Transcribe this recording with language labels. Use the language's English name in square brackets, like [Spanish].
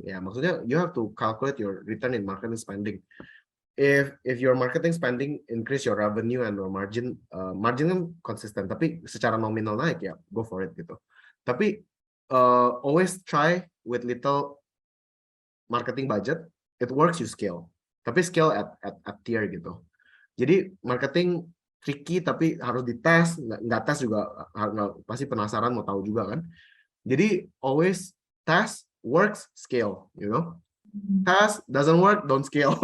[English] Ya, maksudnya you have to calculate your return in marketing spending. If your marketing spending increase your revenue and your margin [Indonesian] kan konsisten, tapi secara nominal naik ya, [English] go for it gitu. Tapi always try with little marketing budget. It works, you scale. Tapi scale at tier gitu. [Indonesian] Jadi marketing tricky tapi harus dites, nggak tes juga pasti penasaran mau tahu juga kan. [English] Jadi always test, works, scale, you know. Test, doesn't work, don't scale.